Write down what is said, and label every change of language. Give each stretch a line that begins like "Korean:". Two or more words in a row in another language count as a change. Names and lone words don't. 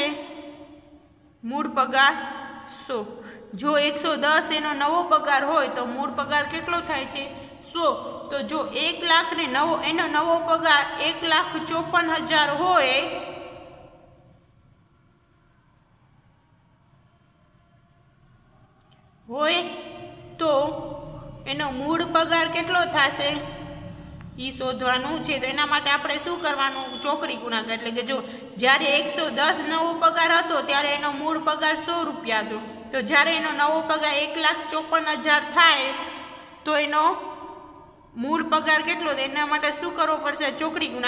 Gujarati: મૂળ પગાર 100। જો 110 એનો નવો પગાર હોય તો મૂળ પગાર કેટલો થાય છે? 100। તો જો 1 લાખ ને નવો એનો નવો પગાર 1,54,000 હોય તો એનો મૂળ પગાર કેટલો થશે ઈ શોધવાનું છે। તો એના માટે આપણે શું કરવાનું? ચોકડી ગુણાકાર। એટલે કે જો જ્યારે 110 નવો પગાર હતો ત્યારે એનો મૂળ પગાર 100 રૂપિયા હતો, તો જ્યારે એનો નવો પગાર 1,54,000 થાય તો એનો મૂળ પગાર કેટલો? એના માટે શું કરવો પડશે? ચોકડી ગુણા।